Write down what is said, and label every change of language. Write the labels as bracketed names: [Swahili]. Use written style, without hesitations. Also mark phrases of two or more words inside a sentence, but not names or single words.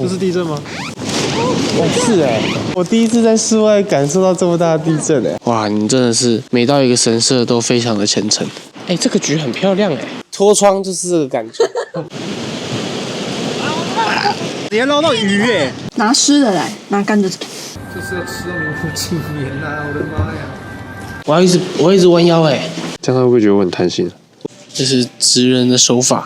[Chinese] 這是地震嗎？是我第一次在室外感受到這麼大的地震哇，你真的是每到一個神社都非常的虔誠。這個菊很漂亮脫窗就是這個感覺。你還撈到魚拿濕的來，拿乾的走。這是要吃到名副其實啊！我的媽呀！我要一直彎腰這樣他會不會覺得我很貪心？這是職人的手法。